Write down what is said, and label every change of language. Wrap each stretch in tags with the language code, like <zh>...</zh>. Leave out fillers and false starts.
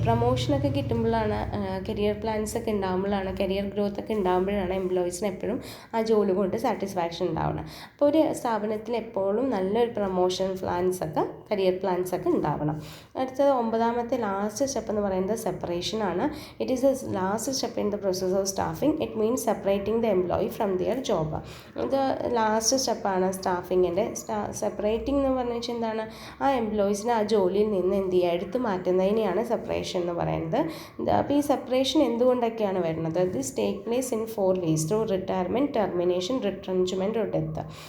<ml>പ്രൊമോഷനൊക്കെ കിട്ടുമ്പോഴാണ്, career plans ഒക്കെ ഉണ്ടാകുമ്പോഴാണ്, career growth ഒക്കെ ഉണ്ടാകുമ്പോഴാണ് എംപ്ലോയീസിന് എപ്പോഴും ആ ജോലി കൊണ്ട് സാറ്റിസ്ഫാക്ഷൻ ഉണ്ടാവണം. അപ്പോൾ ഒരു സ്ഥാപനത്തിൽ എപ്പോഴും നല്ലൊരു പ്രൊമോഷൻ പ്ലാൻസൊക്കെ, കരിയർ പ്ലാൻസൊക്കെ ഉണ്ടാവണം. അടുത്തത് 9ാമത്തെ ലാസ്റ്റ് സ്റ്റെപ്പ് എന്ന് പറയുന്നത് സെപ്പറേഷൻ ആണ്.</ml> <en>It is the last step in the process of staffing. It means separating the employee from their job.</en> <ml>ഇത് ലാസ്റ്റ് സ്റ്റെപ്പാണ് സ്റ്റാഫിങ്ങിൻ്റെ. സെപ്പറേറ്റിംഗ് എന്ന് പറഞ്ഞാൽ എന്താണ്, ആ എംപ്ലോയീസിനെ ആ ജോലിയിൽ നിന്ന് എന്ത് ചെയ്യുക, എടുത്തു മാറ്റുന്നതിനെയാണ് സെപ്പറേഷൻ എന്ന് പറയുന്നത്. അപ്പോൾ ഈ സെപ്പറേഷൻ എന്തുകൊണ്ടൊക്കെയാണ് വരുന്നത്,</ml> <en>This take place in 4 ways: through retirement, termination, retrenchment or death.</en>